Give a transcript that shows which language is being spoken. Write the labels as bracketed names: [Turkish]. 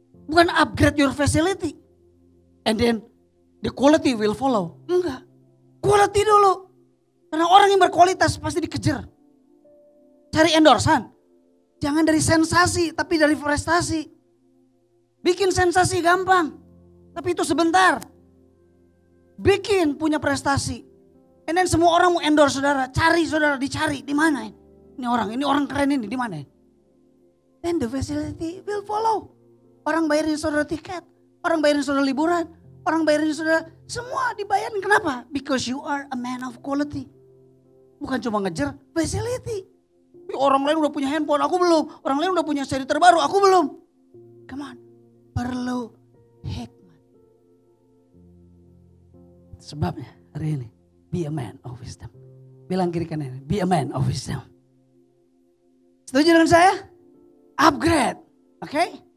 [Indonesian] Bukan [English] upgrade your facility and then the quality will follow. [Indonesian] Enggak. Quality dulu. Karena orang yang berkualitas pasti dikejar. Cari endorsan. Jangan dari sensasi tapi dari prestasi. Bikin sensasi gampang. Tapi itu sebentar. Bikin punya prestasi. [English] And then [Indonesian] semua orang mau endorse saudara. Cari saudara, dicari. Di mana ini orang keren ini, di mana? [English] Then the facility will follow. [Indonesian] Orang bayarin saudara tiket. Orang bayarin saudara liburan. Orang bayarin saudara. Semua dibayarin. Kenapa? [English] Because you are a man of quality. [Indonesian] Bukan cuma ngejar facility. Orang lain udah punya handphone, aku belum. Orang lain udah punya seri terbaru, aku belum. [English] Come on. [Indonesian] Perlu hikmat. Sebabnya hari ini, [English] be a man of wisdom. [Indonesian] Bilang kiri kanan, [English] be a man of wisdom. [Indonesian] Setuju dengan saya? [English] Upgrade. Oke? Okay?